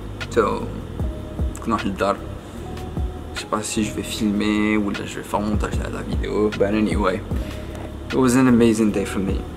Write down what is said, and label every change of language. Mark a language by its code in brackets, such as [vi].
[ar] So, نروح للدار. [fr] Je sais pas si je vais filmer ou là je vais faire montage de la vidéo. [en] But anyway, it was an amazing day for me.